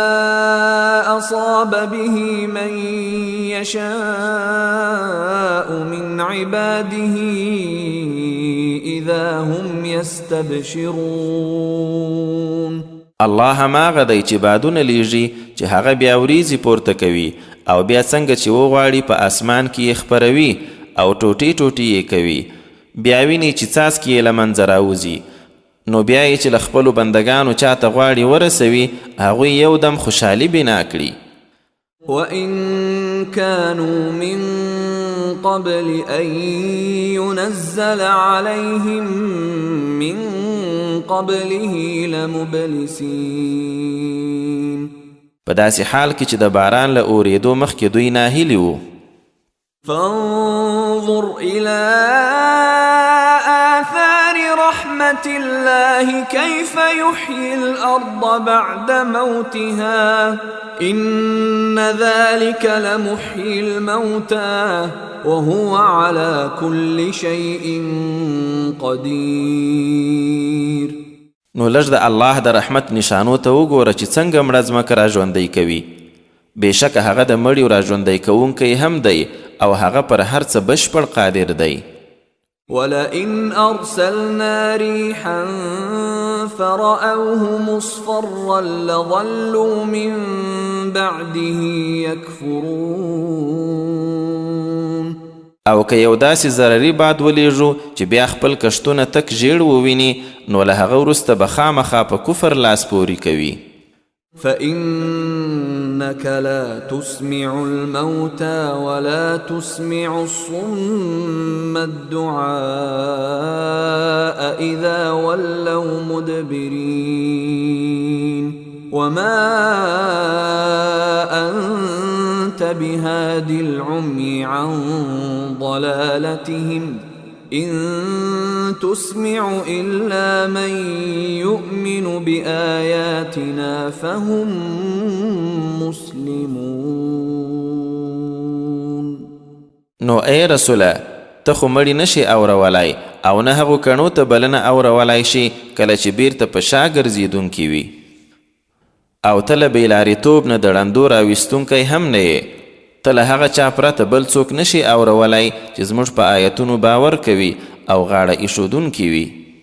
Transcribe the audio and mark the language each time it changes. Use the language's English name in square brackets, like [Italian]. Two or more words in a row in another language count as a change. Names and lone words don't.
[Arabic] أصاب به من يشاء من عباده إذا هم يستبشرون. [Pashto] الله هماغه دی چې بادونه لیږي چې هغه بیا وریځې پورته کوي، او بیا څنګه چې وغواړي په اسمان کې یې خپروي او ټوټې ټوټې یې کوي، بیا ویني چې څاڅکي یې له منځه راوځي، نو بیا یې چې له خپلو بندګانو چاته غواړي ورسوي، هغوی یو دم خوشحالي بنا کړي. [Arabic] وَإِن كَانُوا مِن قَبْلِ أَن يُنَزَّلَ عَلَيْهِم مِّن قَبْلِهِ لَمُبْلِسِينَ. [Pashto] په داسې حال کې چې د باران له اورېدو مخکې دوی ناهیلي وو. [Arabic] فانظر إلى آثار رحمة الله كيف يحيي الأرض بعد موتها إن ذلك لمحيي الموتى وهو على كل شيء قدير. [Pashto] نو لږ د الله د رحمت نشانو ته وګوره چې څنګه مړه ځمکه را ژوندی کوي، بېشکه هغه د مړیو را ژوندی کوونکی هم دی او هغه پر هر څه بشپړ قادر دی. [Arabic] ولئن أرسلنا ريحا فرأوه مصفرا لظلوا من بعده يكفرون. [Pashto] او که یو داسې ضرري باد ولیږو چې بیا خپل کښتونه تک ژیړ وویني نو له هغه وروسته به خامخا په کفر لاس پورې کوي. [Arabic] فإنك لا تسمع الموتى ولا تسمع الصم الدعاء إذا ولوا مدبرين وما أنت بهاد العمي عن ضلالتهم إن تسمع إلا من يؤمن بآياتنا فهم مسلمون. [Pashto] نو ای رسوله ته خو مړي نشي اورولای او نه هغو کڼو ته بلنه اورولای شي کله چې بیرته په شا ګرځېدونکي وي او ته له بېلارېتوب نه د ړندو راویستونکی هم نه یې. ته له هغه چا پرته بل څوک نشي اورولای چې زموږ په آیتونو باور کوي او غاړه ایښودونکي وي.